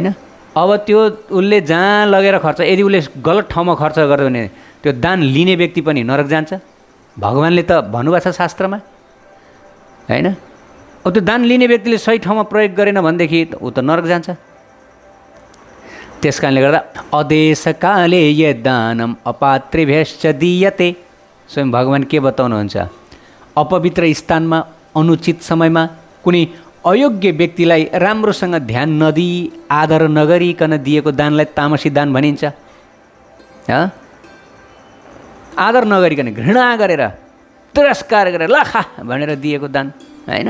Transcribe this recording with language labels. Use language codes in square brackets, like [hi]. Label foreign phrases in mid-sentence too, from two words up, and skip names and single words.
[ne] अब त्यो उसले जहाँ लगेर खर्च, यदि उसले गलत ठाउँमा खर्च गर्यो भने त्यो दान लिने व्यक्ति पनि नरक जान्छ। भगवान्ले त भन्नुभएको छ शास्त्रमा, होइन? अब त्यो दान लिने व्यक्तिले सही ठाउँमा प्रयोग गरेन भनेदेखि ऊ त नरक जान्छ। त्यस कारणले गर्दा [sa] अदेशकाले ये दानम अपात्रेभ्यश्च दीयते, [ne] स्वयं भगवान् के बताउनुहुन्छ? अपवित्र स्थानमा अनुचित समयमा कुनै अयोग्य व्यक्तिलाई राम्रोसँग ध्यान नदिई आदर नगरिकन दिएको दानलाई तामसी दान भनिन्छ। आदर नगरिकन, घृणा गरेर, तिरस्कार गरेर लाखा भनेर दिएको दान, होइन?